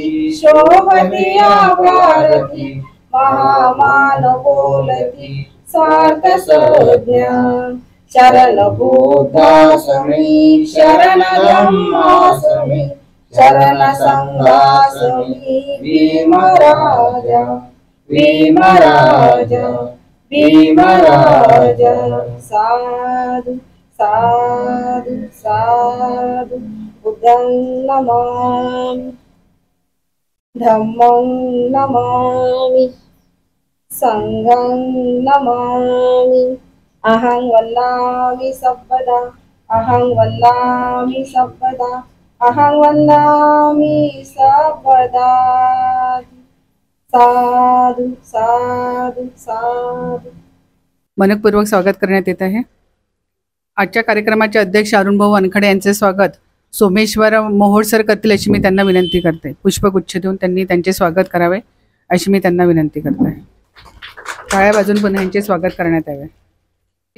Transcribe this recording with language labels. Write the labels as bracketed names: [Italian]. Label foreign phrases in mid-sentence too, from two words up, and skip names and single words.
[Pali] शोभती भारती महामान बोलती सार्थ संज्ञा शरण बुद्धासमी शरण धम्मासमी शरण संघासमी भीमराजा भीमराजा भीमराजा साधु साधु साधु बुद्धं नमामि धम्मं नमामि संघं नमामि अहं वन्दामि सर्वदा अहं वन्दामि सर्वदा अहं वन्दामि सर्वदा साधु साधु साधु [Marathi] मनपूर्वक स्वागत करण्यात येत आहे। आजच्या कार्यक्रमाचे अध्यक्ष अरुणभाऊ वानखडे यांचे स्वागत सोमेश्वर मोहोळ सर करतील अशी मी त्यांना विनंती करते। पुष्पगुच्छ देऊन त्यांनी त्यांचे स्वागत करावे अशी मी त्यांना विनंती करते। टाळ्या वाजवून पुन्हा यांचे स्वागत करण्यात यावे।